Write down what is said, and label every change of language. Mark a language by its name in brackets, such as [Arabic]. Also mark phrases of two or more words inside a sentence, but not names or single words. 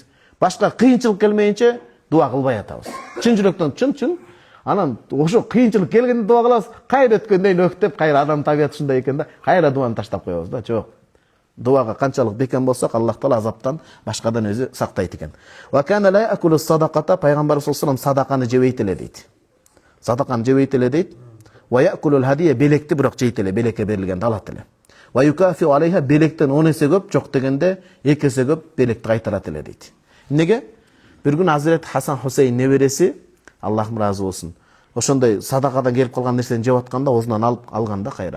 [Kyrgyz] Башка кыйынчылык келмейинче дуа кылбай атабыз. Чын жүрөктөн чын. Анан ошо кыйынчылык келгенде дуа кылабыз. Кайра өткөндөн өктөп, кайра адам табият ушундай экен да. Кайра дуаны таштап коебуз да. Жок. Дуага канчалык бекем болсок, Аллах таала азаптан башкадан өзү сактайт экен. [Arabic] وكان لا يأكل الصدقة, [Kyrgyz] пайгамбар [Arabic] صلى الله عليه وسلم [Kyrgyz] садаканы жебейт эле дейт. Садаканы жебейт эле дейт. [Arabic] ويأكل الهدية, [Kyrgyz] белекти бирок жейт эле, белекке берилгенди алат эле. [Arabic] ويكافئ عليها, [Kyrgyz] белектен 10 эсе көп, жок дегенде 2 эсе көп белекти кайтарат эле дейт. Эмнеге? Бир күн Азирет Хасан Хусейн небереси, Аллахым разы болсун, ошондой садакадан келип калган нерсени жеп атканда оозунан алып алганда кайра.